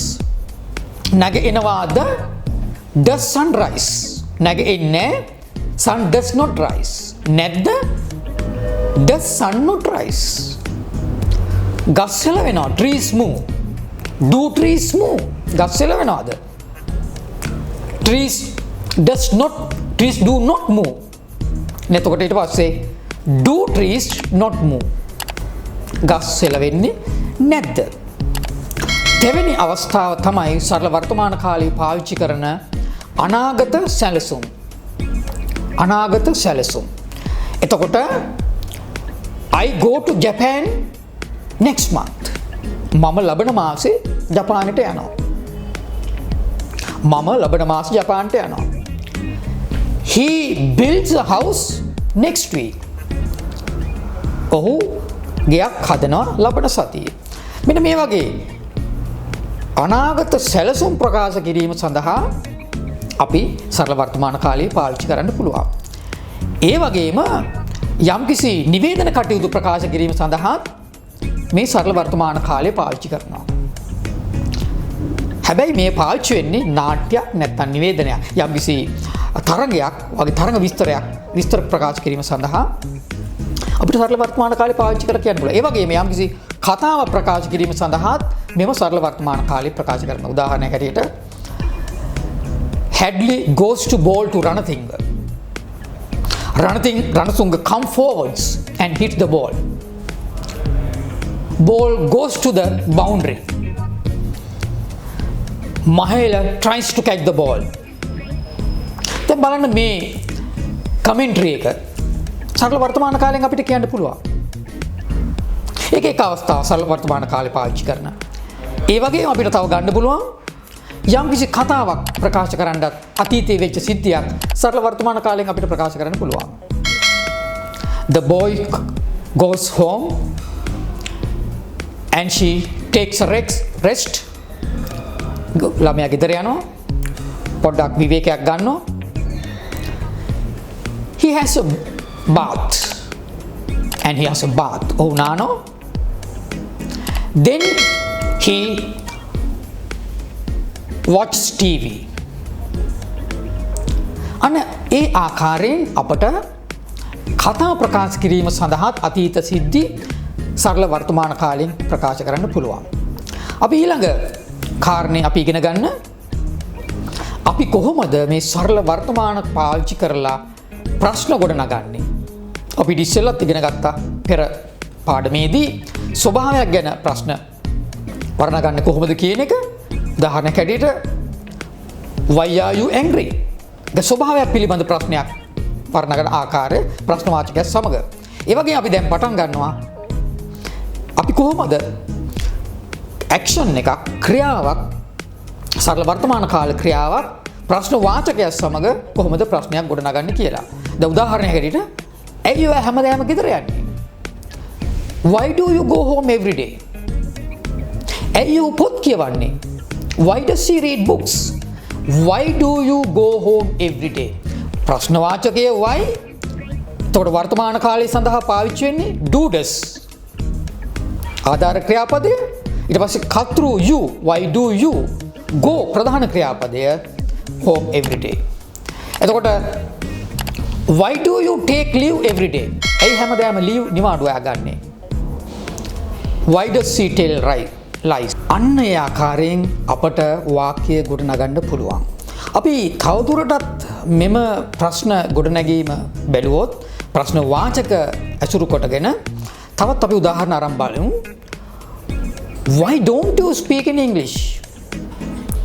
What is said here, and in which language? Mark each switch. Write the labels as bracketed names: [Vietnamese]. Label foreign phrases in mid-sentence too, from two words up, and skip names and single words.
[English] නැගෙනවාද? does sun rise? නැගෙන්නේ sun does not rise. නැද්ද? does sun not rise? [Sinhala] ගස් සැලවෙනවා, [English] trees move. do trees move? [Sinhala] ගස් සැලවෙනවාද? [English] trees do not move. [Sinhala] එතකොට ඊට පස්සේ [English] do trees not move? [Sinhala] ගස් සැලවෙන්නේ නැද්ද? දෙවෙනි අවස්ථාව තමයි සරල වර්තමාන කාලයේ පාවිච්චි කරන අනාගත සැලසුම්. අනාගත සැලසුම්. එතකොට [English] I go to Japan next month. [Sinhala] මම ලබන මාසේ ජපානයට යනවා. මම ලබන මාසේ ජපානයට යනවා. [English] He builds a house next week. [Sinhala] ඔහු ගෙයක් හදනවා ලබන සතියේ. මෙන්න මේ වගේ අනාගත සැලසුම් ප්‍රකාශ කිරීම සඳහා අපි සරල වර්තමාන කාලයේ පාවිච්චි කරන්න පුළුවන්. ඒ වගේම යම්කිසි නිවේදන කටයුතු ප්‍රකාශ කිරීම සඳහා මේ සරල වර්තමාන කාලය පාවිච්චි කරනවා. හැබැයි මේ පාවිච්චි වෙන්නේ නාට්‍යයක් නැත්නම් නිවේදනයක්. යම්කිසි තරගයක් වගේ තරග විස්තර ප්‍රකාශ කිරීම සඳහා අපිට සරල වර්තමාන කාලය පාවිච්චි කරලා කියන්න පුළුවන්. ඒ වගේම යම්කිසි කතාව ප්‍රකාශ කිරීම සඳහා මෙම සරල වර්තමාන කාලය ප්‍රකාශ කරනවා. උදාහරණයක් හැටියට [English] Hadley goes to bowl to Ranathing. Ranathunga come forwards and hit the ball. Ball goes to the boundary. Mahela tries to catch the ball. [Sinhala] දැන් බලන්න මේ කමෙන්ටරි එක සරල වර්තමාන කාලයෙන් අපිට කියන්න පුළුවන්. එක අවස්ථාව සරල වර්තමාන කාලේ පාවිච්චි කරන. ඒ වගේම අපිට තව ගන්න පුළුවන් යම්කිසි කතාවක් ප්‍රකාශ කරන්නත් අතීතයේ වෙච්ච සිද්ධියක් සරල වර්තමාන කාලයෙන් අපිට ප්‍රකාශ කරන්න පුළුවන්. [English] The boy goes home and she takes a rest. [Sinhala] ළමයා ගෙදර යනවා. පොඩ්ඩක් විවේකයක් ගන්නවා. [English] He has a bath. And he has a bath. Oh, nano. Then he watches TV. [Sinhala] අන්න ඒ ආකාරයෙන් අපට කතා ප්‍රකාශ කිරීම සඳහා අතීත සිද්ධි සරල වර්තමාන කාලයෙන් ප්‍රකාශ කරන්න පුළුවන්. අපි ඊළඟ කාරණේ අපි ඉගෙන ගන්න අපි කොහොමද මේ සරල වර්තමාන පාවිච්චි කරලා ප්‍රශ්න ගොඩනගන්නේ. අපි ඉස්සෙල්ලත් ඉගෙන ගත්තා පෙර පාඩමේදී ස්වභාවයක් ගැන ප්‍රශ්න වර්ණගන්නේ කොහොමද කියන එක. උදාහරණයක් හැටියට [English] why are you angry? [Sinhala] ද ස්වභාවයක් පිළිබඳ ප්‍රශ්නයක් වර්ණගන ආකාරය ප්‍රශ්න වාචකයක් සමග. ඒ වගේ අපි දැන් පටන් ගන්නවා අපි කොහොමද ඇක්ෂන් එකක් ක්‍රියාවක් සරල වර්තමාන කාල ක්‍රියාවක් ප්‍රශ්න වාචකයක් සමග කොහොමද ප්‍රශ්නයක් ගොඩනගන්නේ කියලා. දැන් උදාහරණයක් හැටියට ඇයි ඔය හැමදාම ගෙදර යන්නේ? [English] Why do you go home every day? [Sinhala] ඇයි ඔය පොත් කියවන්නේ? [English] Why does she read books? Why do you go home every day? [Sinhala] ප්‍රශ්න වාචකය why. එතකොට වර්තමාන කාලයේ සඳහා පාවිච්චි වෙන්නේ [English] do does. [Sinhala] ආධාර ක්‍රියාපදය. ඊට පස්සේ කර්තෘ you. [English] Why do you go? [Sinhala] ප්‍රධාන ක්‍රියාපදය [English] home every day. එතකොට why do you take leave every day? [Sinhala] ඇයි හැමදාම leave නිවාඩු ගන්නෙ? [English] Why does she tell lies? [Sinhala] අන්න ඒ ආකාරයෙන් අපට වාක්‍ය ගොඩනගන්න පුළුවන්. අපි තවදුරටත් මෙම ප්‍රශ්න ගොඩනැගීම බැලුවොත් ප්‍රශ්න වාචක ඇසුරු කොටගෙන තවත් අපි උදාහරණ අරන් බලමු. [English] Why don't you speak in English?